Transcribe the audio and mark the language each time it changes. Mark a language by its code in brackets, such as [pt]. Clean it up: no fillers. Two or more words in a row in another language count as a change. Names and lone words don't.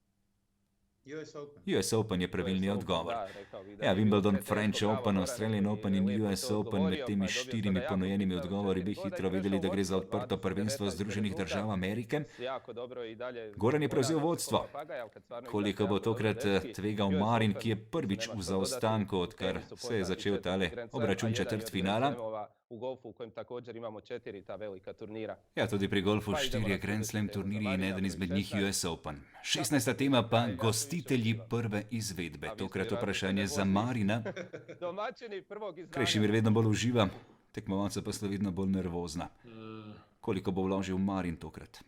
[sl] US Open je pravilni odgovor. Ja, Wimbledon, French Open, Australian Open in US Open, med temi 4 ponujenimi odgovori bi hitro vedeli, da gre za odprto prvenstvo Združenih držav Amerike. Goran je prevzel vodstvo. Koliko bo tokrat tvegal Marin, ki je prvič v zaostanku, odkar se je začel tale obračun četrtfinala? [hr] U golfu u kojem također imamo 4 ta velika turnira. [sl] Ja, tudi pri golfu 4 Grand Slam turniri in eden izmed njih US Open. 16. tema pa gostitelji prve izvedbe. Tokrat vprašanje za Marina. Krešimir vedno bolj uživa, tekmovalca pa sta vedno bolj nervozna. Koliko bo vložil Marin tokrat?